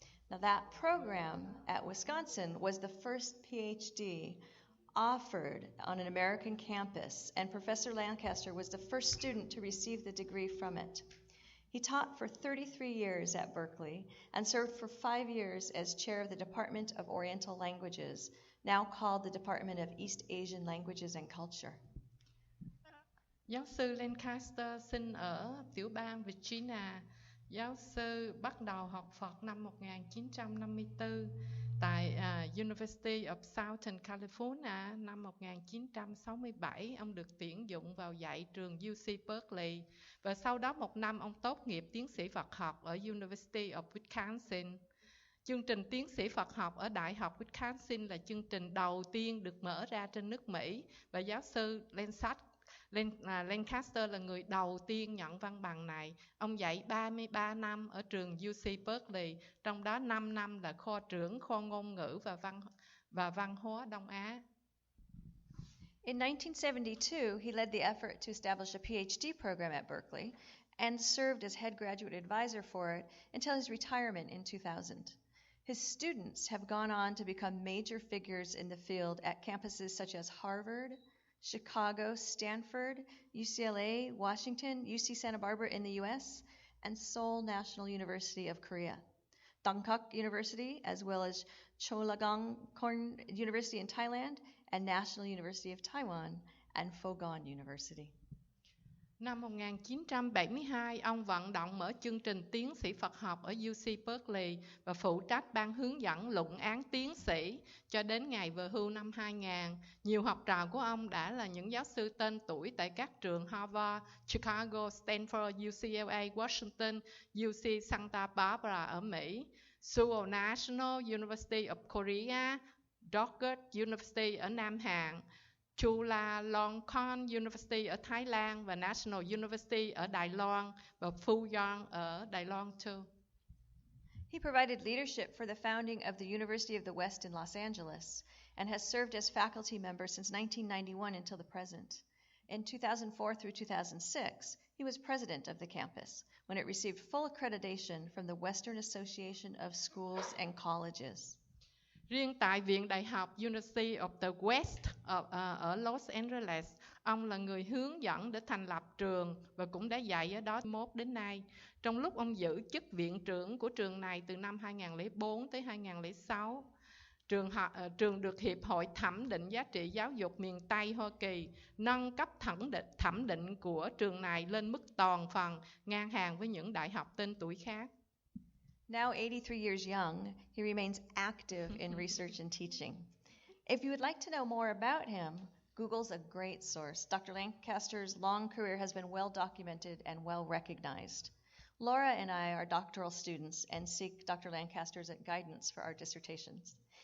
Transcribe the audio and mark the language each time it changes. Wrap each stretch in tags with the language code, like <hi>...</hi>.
<en>Now that program at Wisconsin was the first PhD offered on an American campus, and Professor Lancaster was the first student to receive the degree from it. He taught for 33 years at Berkeley and served for 5 years as chair of the Department of Oriental Languages, now called the Department of East Asian Languages and Culture.</en> <vi>Giáo sư Lancaster sinh ở tiểu bang Virginia. Giáo sư bắt đầu học Phật năm 1954 tại University of Southern California. Năm 1967, ông được tuyển dụng vào dạy trường UC Berkeley và sau đó 1 năm ông tốt nghiệp tiến sĩ Phật học ở University of Wisconsin. Chương trình tiến sĩ Phật học ở Đại học Wisconsin là chương trình đầu tiên được mở ra trên nước Mỹ và giáo sư Lancaster là người đầu tiên nhận văn bằng này. Ông dạy 33 năm ở trường UC Berkeley, trong đó 5 năm là kho trưởng kho ngôn ngữ và văn hóa Đông Á.</vi> <en>In 1972, he led the effort to establish a PhD program at Berkeley and served as head graduate advisor for it until his retirement in 2000. His students have gone on to become major figures in the field at campuses such as Harvard, Chicago, Stanford, UCLA, Washington, UC Santa Barbara in the US, and Seoul National University of Korea, Dongkak University, as well as Chulalongkorn University in Thailand, and National University of Taiwan, and Fogon University.</en> <vi>Năm 1972, ông vận động mở chương trình tiến sĩ Phật học ở UC Berkeley và phụ trách ban hướng dẫn luận án tiến sĩ cho đến ngày về hưu năm 2000. Nhiều học trò của ông đã là những giáo sư tên tuổi tại các trường Harvard, Chicago, Stanford, UCLA, Washington, UC Santa Barbara ở Mỹ, Seoul National University of Korea, Đuốc University ở Nam Hàn, Chulalongkorn University ở Thái Lan và National University ở Đài Loan và Fogon ở Đài Loan too.</vi> <en>He provided leadership for the founding of the University of the West in Los Angeles and has served as faculty member since 1991 until the present. In 2004 through 2006, he was president of the campus when it received full accreditation from the Western Association of Schools and Colleges.</en> <vi>Riêng tại Viện Đại học University of the West ở Los Angeles, ông là người hướng dẫn để thành lập trường và cũng đã dạy ở đó 21 đến nay. Trong lúc ông giữ chức viện trưởng của trường này từ năm 2004 tới 2006, trường được Hiệp hội Thẩm định Giá trị Giáo dục miền Tây Hoa Kỳ nâng cấp thẩm định của trường này lên mức toàn phần ngang hàng với những đại học tên tuổi khác.</vi> <en>Now 83 years young, he remains active in research and teaching. If you would like to know more about him, Google's a great source. Dr. Lancaster's long career has been well documented and well recognized. Laura and I are doctoral students and seek Dr. Lancaster's guidance for our dissertations.</en>